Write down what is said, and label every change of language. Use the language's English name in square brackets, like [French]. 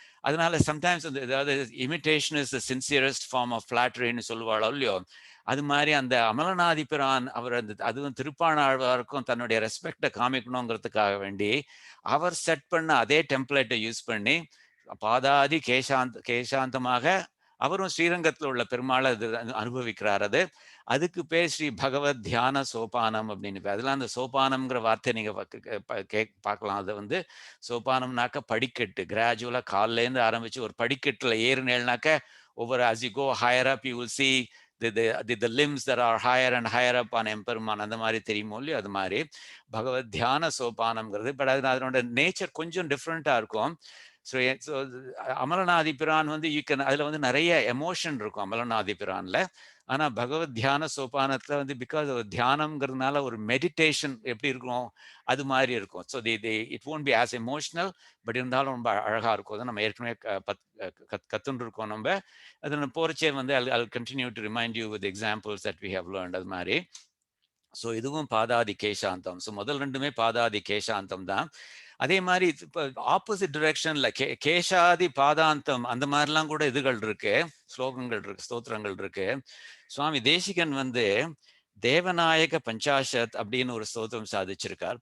[Tamil] அதனால சம்டைம்ஸ் அந்த ஏதாவது [English] imitation is the sincerest form of ஃபிளாட்டரின்னு [Tamil] சொல்லுவாளோ இல்லையோ, அது மாதிரி அந்த அமலநாதி பிரான் அவர் அந்த அதுவும் திருப்பாணாழ்வாருக்கும் தன்னுடைய ரெஸ்பெக்டை காமிக்கணுங்கிறதுக்காக வேண்டி அவர் செட் பண்ண அதே டெம்ப்ளேட்டை யூஸ் பண்ணி பாதாதி கேசாந்தமாக அவரும் ஸ்ரீரங்கத்தில் உள்ள பெருமாளை அது அனுபவிக்கிறார். அதுக்கு பேர் ஸ்ரீ பகவத் தியான சோபானம் அப்படின்னு. அதெல்லாம் அந்த சோபானம்ங்கிற வார்த்தை நீங்க பார்க்கலாம். அதை வந்து சோபானம்னாக்க படிக்கட்டு, கிராஜுவலா காலிலேருந்து ஆரம்பிச்சு ஒரு படிக்கட்டுல ஏறினேல்னாக்க [English] over as you go higher up, you will see the limbs that are higher and higher up on எம்பெருமான். [Tamil] அந்த மாதிரி தெரியுமோ இல்லையோ அது மாதிரி பகவத் தியான சோபானம்ங்கிறது. பட் அது அதனோட நேச்சர் கொஞ்சம் டிஃப்ரெண்டா இருக்கும். ஸோ ஸோ அமலநாதி பிரான் வந்து யூ கேன் அதில் வந்து நிறைய எமோஷன் இருக்கும் அமலநாதி பிரான்ல. ஆனால் பகவத் தியான சோபானத்தில் வந்து பிகாஸ் தியானம்ங்கிறதுனால ஒரு மெடிடேஷன் எப்படி இருக்கும் அது மாதிரி இருக்கும். [English] so it won't be as emotional, but [Tamil] இருந்தாலும் ரொம்ப அழகாக இருக்கும். அதை நம்ம ஏற்கனவே கத்துன்னு இருக்கோம். நம்ம அதில் போகிறச்சே வந்து [English] I'll continue to remind you with examples that we have learned [Tamil] அது மாதிரி. ஸோ இதுவும் பாதாதி கேசாந்தம். ஸோ முதல் ரெண்டுமே பாதாதி கேசாந்தம் தான். அதே மாதிரி இப்போ ஆப்போசிட் டிரெக்ஷன்ல கேசாதி பாதாந்தம் அந்த மாதிரிலாம் கூட இதுகள் இருக்கு, ஸ்லோகங்கள் இருக்கு, ஸ்தோத்திரங்கள் இருக்கு. சுவாமி தேசிகன் வந்து தேவநாயக பஞ்சாஷத் அப்படின்னு ஒரு ஸ்தோத்திரம் சாதிச்சிருக்கார்.